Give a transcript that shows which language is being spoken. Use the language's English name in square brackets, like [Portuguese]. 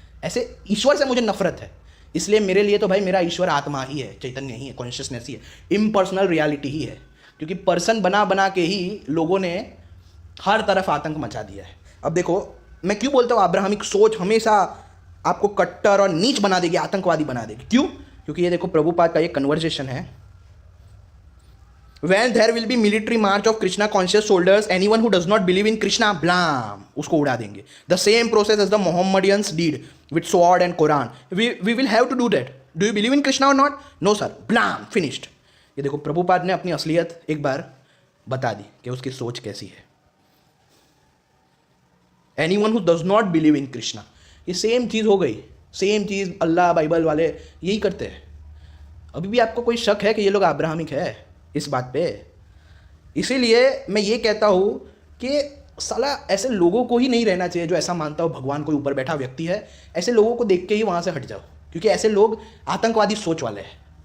[Hindi] ऐसे ईश्वर से मुझे नफरत है। इसलिए मेरे लिए तो भाई मेरा ईश्वर आत्मा ही है, चैतन्य ही है, कॉन्शियसनेस ही है, इम्पर्सनल रियलिटी ही है। क्योंकि पर्सन बना बना के ही लोगों ने हर तरफ आतंक मचा दिया है। अब देखो, मैं क्यों बोलता हूँ अब्राहमिक सोच हमेशा आपको कट्टर और नीच बना देगी, आतंकवादी बना देगी। क्यों? क्योंकि ये देखो प्रभुपाद का ये कन्वर्सेशन है। [English] When there will be military march of Krishna conscious soldiers, anyone who does not believe in Krishna, blam, [Hindi] उसको उड़ा देंगे। [English] The same process as the Mohammedans did with sword and Quran. We will have to do that. Do you believe in Krishna or not? No sir. Blam, finished. [Hindi] ये देखो प्रभुपाद ने अपनी असलियत एक बार बता दी कि उसकी सोच कैसी है। [English] Anyone who does not believe in Krishna, [Hindi] ये सेम चीज़ हो गई। सेम चीज़ अल्लाह बाइबल वाले यही करते हैं। अभी भी आपको कोई शक है कि ये लोग अब्राहमिक है इस बात पे? इसीलिए मैं ये कहता हूँ कि साला ऐसे लोगों को ही नहीं रहना चाहिए जो ऐसा मानता हो भगवान कोई ऊपर बैठा व्यक्ति है। ऐसे लोगों को देख के ही वहाँ से हट जाओ, क्योंकि ऐसे लोग आतंकवादी सोच वाले हैं।